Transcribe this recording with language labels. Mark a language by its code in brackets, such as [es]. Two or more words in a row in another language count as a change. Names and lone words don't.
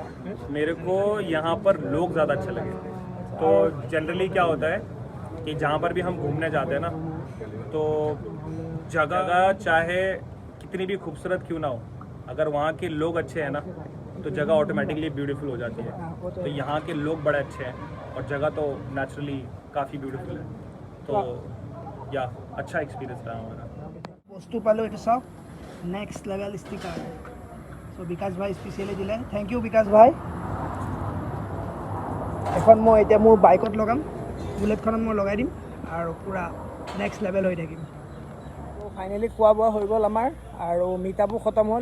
[hi] मेरे को यहाँ पर लोग ज़्यादा अच्छे लगे। तो जनरली क्या होता है कि जहाँ पर भी हम घूमने जाते हैं ना, तो जगह चाहे कितनी भी खूबसूरत क्यों ना हो, अगर वहाँ के लोग अच्छे हैं ना, तो जगह [en] automatically beautiful [hi] हो जाती है। तो यहाँ के लोग बड़े अच्छे हैं और जगह तो नेचुरली काफ़ी ब्यूटीफुल है। तो या अच्छा एक्सपीरियंस रहा हमारा। [as] বস্তু পালোঁ, এইটো চাওক, [en] next level sticker. [as] চ' বিকাশ ভাই স্পেচিয়েলি দিলে, [en] thank you [as] বিকাশ ভাই। এখন মই এতিয়া মোৰ বাইকত লগাম, বুলেটখনত মই লগাই দিম আৰু পূৰা [en] next level [as] হৈ থাকিম। ত' ফাইনেলি খোৱা বোৱা হৈ গ'ল আমাৰ, আৰু মিটআপো খতম হ'ল।